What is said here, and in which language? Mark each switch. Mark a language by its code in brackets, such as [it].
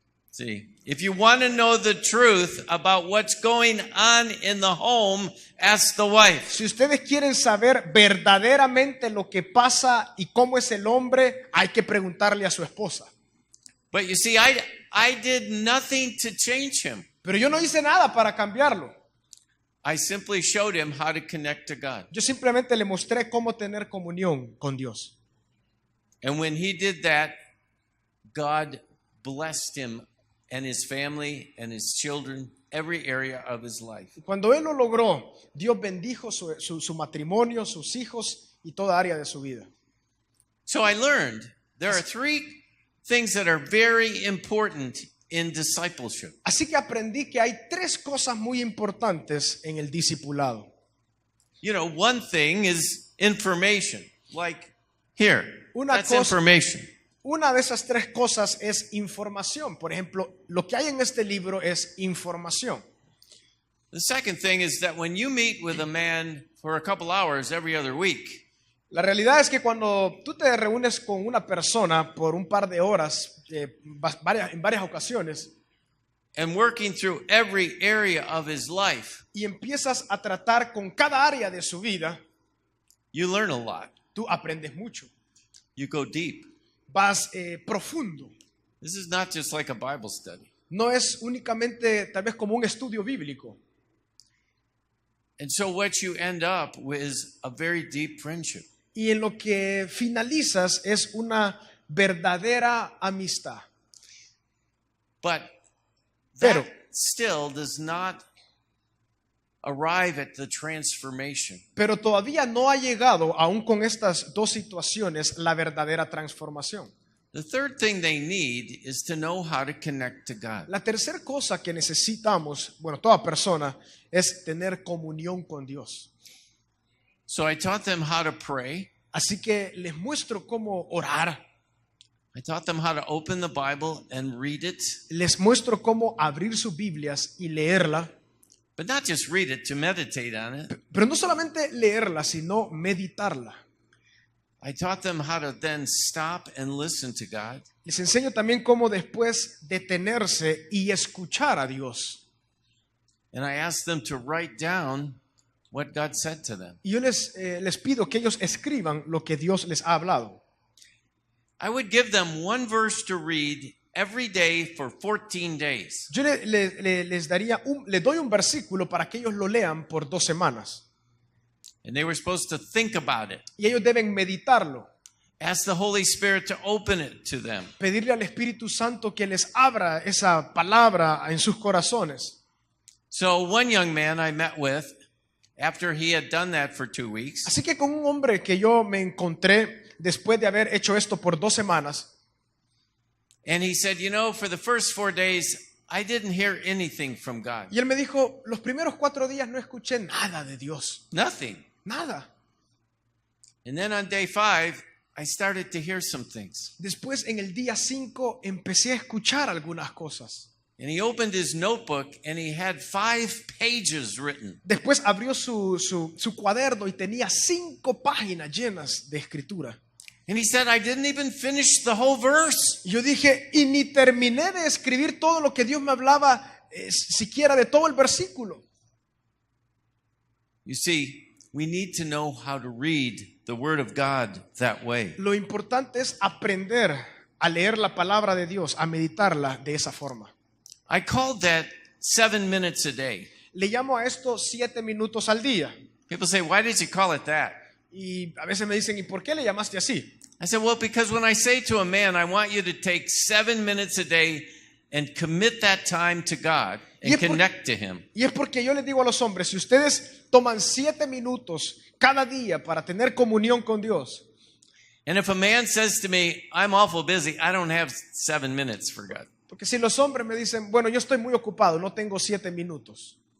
[en] See, if you want to know the truth about what's going on in the home, ask the wife. [es] Si ustedes quieren saber verdaderamente lo que pasa y cómo es el hombre, hay que preguntarle a su esposa. [en] But you see, I did nothing to change him. [es] Pero yo no hice nada para cambiarlo. [en] I simply showed him how to connect to God. [es] Yo simplemente le mostré cómo tener comunión con Dios. [en] And when he did that, God blessed him and his family and his children, every area of his life. [es] Y cuando él lo logró, Dios bendijo su matrimonio, sus hijos y toda área de su vida. [en] So I learned there are 3 things that are very important in discipleship. [es] Así que aprendí que hay 3 cosas muy importantes en el discipulado. [en] You know, one thing is information, like here. [es] Una [en] That's [es] cosa- [en] information. [es] Una de esas tres cosas es información. Por ejemplo, lo que hay en este libro es información. [en] The second thing is that when you meet with a man for a couple hours every other week, [es] La realidad es que cuando tú te reúnes con una persona por un par de horas, en varias ocasiones, [en] and working through every area of his life, [es] y empiezas a tratar con cada área de su vida, [en] you learn a lot. [es] tú aprendes mucho. [en] You go deep. [es] Vas profundo. [en] This is not just like a Bible study. [es] No es únicamente tal vez como un estudio bíblico. [en] And so what you end up with is a very deep friendship. [es] Y en lo que finalizas es una verdadera amistad. [en] But [es] Pero- [en] that still does not arrive at the transformation. [es] Pero todavía no ha llegado, aún con estas dos situaciones, la verdadera transformación. [en] The third thing they need is to know how to connect to God. [es] La tercera cosa que necesitamos, bueno, toda persona, es tener comunión con Dios. [en] So I taught them how to pray. [es] Así que les muestro cómo orar, [en] I taught them how to open the Bible and read it, [es] les muestro cómo abrir sus Biblias y leerla, [en] but not just read it, to meditate on it. [es] pero no solamente leerla, sino meditarla. [en] I taught them how to then stop and listen to God. [es] Les enseño también cómo después detenerse y escuchar a Dios. [en] And I asked them to write down what God said to them. [es] Y yo les pido que ellos escriban lo que Dios les ha hablado. [en] I would give them one verse to read every day for 14 days. [es] Yo les doy un versículo para que ellos lo lean por 2 semanas. [en] And they were supposed to think about it. [es] Y ellos deben meditarlo, [en] Ask the Holy Spirit to open it to them. [es] pedirle al Espíritu Santo que les abra esa palabra en sus corazones. [en] So one young man I met with, after he had done that for 2 weeks, [es] Así que con un hombre que yo me encontré después de haber hecho esto por 2 semanas, [en] and he said, you know, for the first 4 days, I didn't hear anything from God. [es] y él me dijo, los primeros 4 días no escuché nada de Dios, [en] Nothing. [es] nada. [en] And then on day 5, I started to hear some things. [es] Después en el día 5 empecé a escuchar algunas cosas. [en] And he opened his notebook and he had 5 pages written. [es] Después abrió su cuaderno y tenía 5 páginas llenas de escritura. [en] And he said, I didn't even finish the whole verse. [es] Y yo dije, y ni terminé de escribir todo lo que Dios me hablaba, siquiera de todo el versículo. [en] You see, we need to know how to read the Word of God that way. [es] Lo importante es aprender a leer la palabra de Dios, a meditarla de esa forma. [en] I called that 7 minutes a day. [es] Le llamo a esto 7 minutos al día. [en] People say, why did you call it that? [es] Y a veces me dicen, ¿y por qué le llamaste así? [en] I said, well, because when I say to a man, I want you to take 7 minutes a day and commit that time to God and connect to Him. [es] Y es porque yo les digo a los hombres, si ustedes toman 7 minutos cada día para tener comunión con Dios, [en] And if a man says to me, I'm awful busy, I don't have 7 minutes for God. [es] porque si los hombres me dicen, bueno, yo estoy muy ocupado, no tengo 7 minutos,